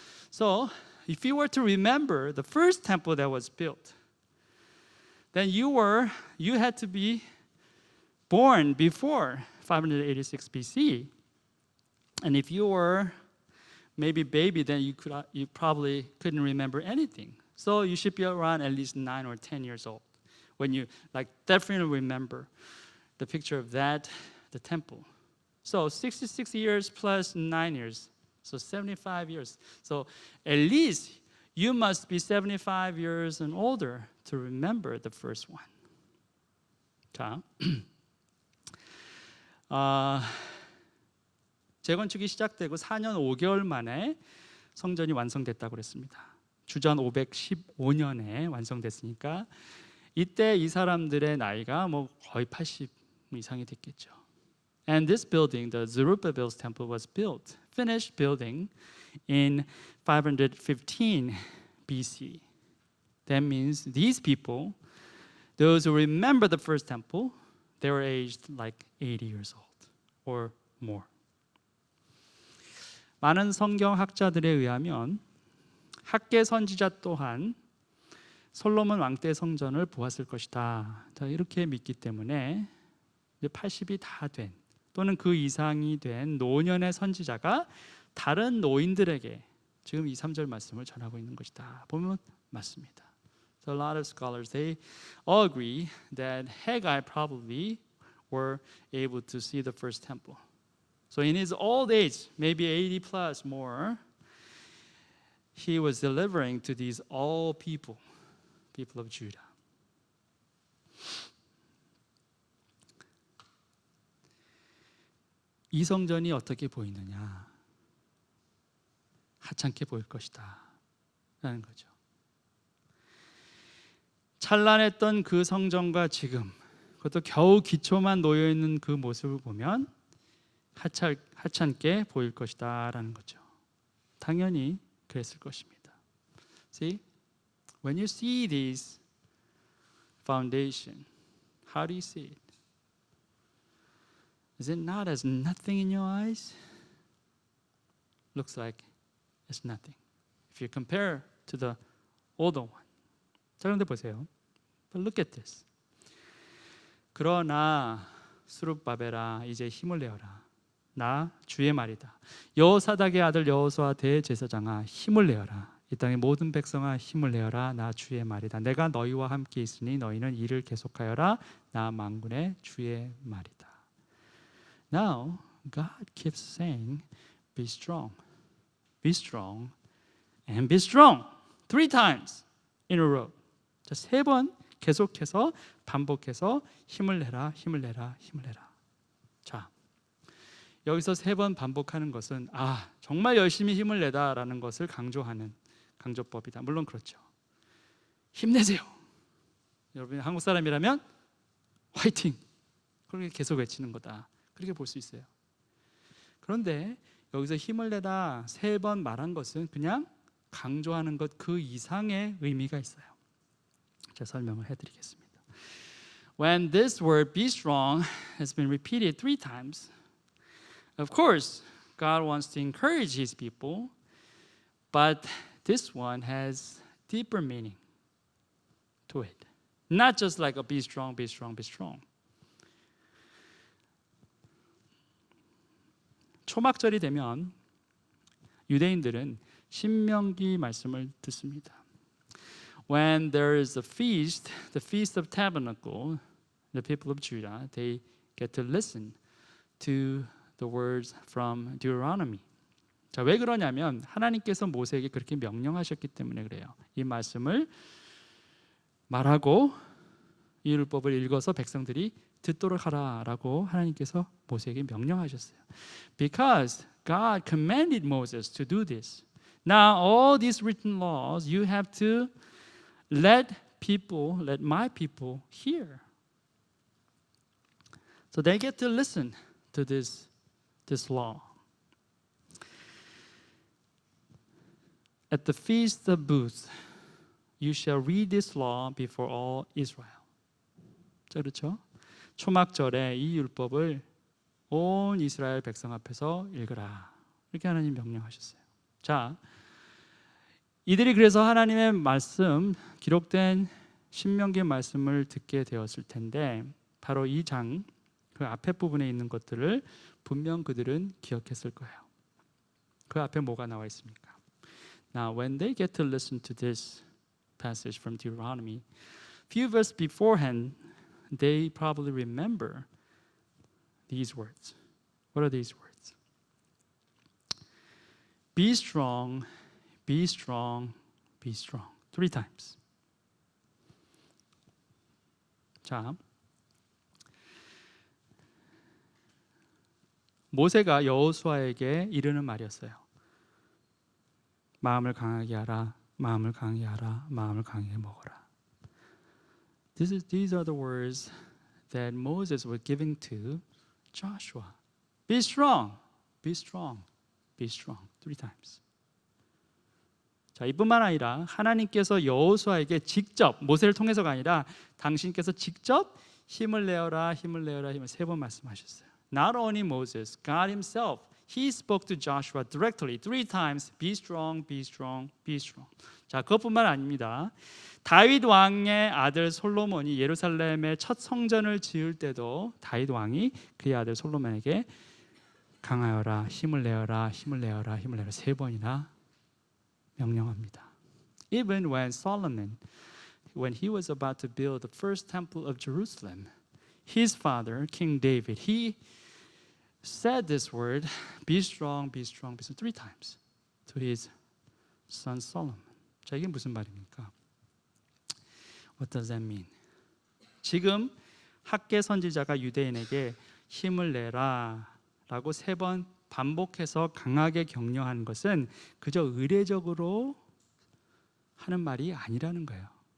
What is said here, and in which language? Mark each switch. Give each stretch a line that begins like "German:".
English: So, if you were to remember the first temple that was built, then you had to be born before 586 BC. And if you were maybe baby, then you probably couldn't remember anything. So you should be around at least 9 or 10 years old when you definitely remember the picture of the temple. So 66 years plus 9 years, so 75 years. So at least you must be 75 years and older to remember the first one.
Korean: 자, 재건축이 시작되고 4년 5개월 만에 성전이 완성됐다고 그랬습니다. 주전 515년에 완성됐으니까 이때 이 사람들의 나이가 거의 80 이상이 됐겠죠.
English: And this building, the Zerubbabel's temple, was finished building in 515 BC. That means these people, those who remember the first temple, they were aged like 80 years old or more.
Korean: 많은 성경학자들에 의하면 학계 선지자 또한 솔로몬 왕 때 성전을 보았을 것이다. 이렇게 믿기 때문에 80이 다 된 또는 그 이상이 된 노년의 선지자가 다른 노인들에게 지금 2, 3절 말씀을 전하고 있는 것이다. 보면 맞습니다.
English: So a lot of scholars, they all agree that Haggai probably were able to see the first temple. So in his old age, maybe 80 plus more, he was delivering to these all people of Judah.
Korean: 이 성전이 어떻게 보이느냐? 하찮게 보일 것이다 라는 거죠. 찬란했던 그 성전과 지금, 그것도 겨우 기초만 놓여있는 그 모습을 보면 하찮게 보일 것이다 라는 거죠. 당연히 그랬을 것입니다.
English: See, when you see these foundation, how do you see it? Is it not as nothing in your eyes? Looks like it's nothing. If you compare to the older one.
Korean: 자, 그런데 보세요.
English: But look at this.
Korean: 그러나 스룹바벨아 이제 힘을 내어라. 나 주의 말이다. 여호사닥의 아들 여호수아 대제사장아 힘을 내어라. 이 땅의 모든 백성아 힘을 내어라. 나 주의 말이다. 내가 너희와 함께 있으니 너희는 일을 계속하여라. 나 만군의 주의 말이다.
English: Now God keeps saying, be strong, and be strong. 3 times in a row.
Korean: 자, 3번 계속해서 반복해서 힘을 내라, 힘을 내라, 힘을 내라. 자, 여기서 3번 반복하는 것은 정말 열심히 힘을 내다라는 것을 강조하는 강조법이다. 물론 그렇죠. 힘내세요. 여러분이 한국 사람이라면 화이팅! 그렇게 계속 외치는 거다. 그렇게 볼 수 있어요. 그런데 여기서 힘을 내다 3번 말한 것은 그냥 강조하는 것 그 이상의 의미가 있어요. 제가 설명을 해드리겠습니다.
English: When this word be strong has been repeated 3 times, of course, God wants to encourage His people, but this one has deeper meaning to it. Not just like a be strong, be strong, be strong.
Korean: 초막절이 되면 유대인들은 신명기 말씀을 듣습니다.
English: When there is a feast, the Feast of Tabernacle, the people of Judah, they get to listen to the words from Deuteronomy.
Korean: 자, 왜 그러냐면 하나님께서 모세에게 그렇게 명령하셨기 때문에 그래요. 이 말씀을 말하고 이 율법을 읽어서 백성들이 듣도록 하라라고 하나님께서 모세에게 명령하셨어요.
English: Because God commanded Moses to do this. Now all these written laws you have to let my people hear. So they get to listen to this law. At the feast of booths, you shall read this law before all Israel.
Korean: 자, 그렇죠? 초막절에 이 율법을 온 이스라엘 백성 앞에서 읽으라. 이렇게 하나님 명령하셨어요. 자, 이들이 그래서 하나님의 말씀, 기록된 신명기 말씀을 듣게 되었을 텐데 바로 이 장, 그 앞에 부분에 있는 것들을 분명 그들은 기억했을 거예요. 그 앞에 뭐가 나와 있습니까?
English: Now, when they get to listen to this passage from Deuteronomy, few verses beforehand, they probably remember these words. What are these words? Be strong, be strong, be strong. 3 times.
Korean: 자, 모세가 여호수아에게 이르는 말이었어요. 마음을 강하게 하라, 마음을 강하게 하라, 마음을 강하게 먹어라.
English: These are the words that Moses was giving to Joshua. Be strong, be strong, be strong. 3 times.
Korean: 자, 이뿐만 아니라 하나님께서 여호수아에게 직접 모세를 통해서가 아니라 당신께서 직접 힘을 내어라, 힘을 내어라, 힘을 3번 말씀하셨어요.
English: Not only Moses, God Himself, He spoke to Joshua directly 3 times. Be strong, be strong, be strong.
Korean: 자, 그것뿐만 아닙니다. 다윗 왕의 아들 솔로몬이 예루살렘의 첫 성전을 지을 때도 다윗 왕이 그의 아들 솔로몬에게 강하여라, 힘을 내어라, 힘을 내어라, 힘을 내어라 3번이나 명령합니다.
English: Even when Solomon, when he was about to build the first temple of Jerusalem, his father, King David, he said this word, be strong, be strong, be strong, 3 times to his son Solomon.
Korean: 자, 이게 무슨 말입니까?
English: What does that mean?
Korean: 지금 학개 선지자가 유대인에게 힘을 내라 라고 3번 반복해서 강하게 격려하는 것은 그저 의례적으로 하는 말이 아니라는 거예요.